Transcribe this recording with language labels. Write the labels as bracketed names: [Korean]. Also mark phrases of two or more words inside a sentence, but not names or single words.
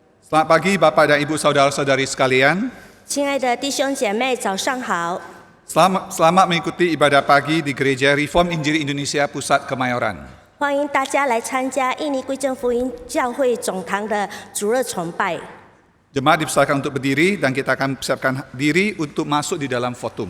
[Indonesian] Selamat pagi Bapak dan Ibu saudara-saudari sekalian. [Chinese] 亲爱的弟兄姐妹，早上好！ [Indonesian] Selamat mengikuti ibadah pagi di Gereja Reform Injili Indonesia Pusat Kemayoran. [Chinese] 欢迎大家来参加印尼归正福音教会总堂的主日崇拜。 [Indonesian] Jemaat dipersilakan untuk berdiri dan kita akan persiapkan diri untuk masuk di dalam fotum.